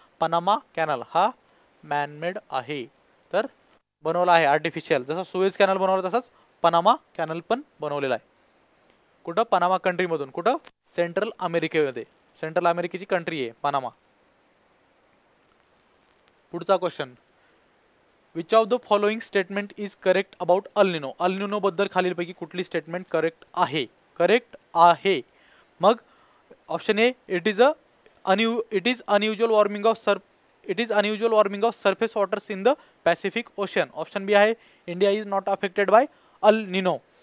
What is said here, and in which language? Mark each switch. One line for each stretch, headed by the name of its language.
Marathi: Panama canal हा man-made आहे. तर बनवला आहे आर्टिफिशियल. जसं सुएज कॅनल बनवला तसंच पनामा कॅनल पण बनवलेला आहे. कुठं? पनामा कंट्रीमधून. कुठं? सेंट्रल अमेरिकेमध्ये. सेंट्रल अमेरिकेची कंट्री आहे पनामा. पुढचा question.
English: Which of the following statement is correct about El Nino?
Marathi: अल निनो बद्दल खालीलपैकी कुठली स्टेटमेंट करेक्ट आहे? करेक्ट आहे. मग
English: Option A it is unusual warming of surface waters in the Pacific Ocean. Option B आहे India is not affected by El Nino.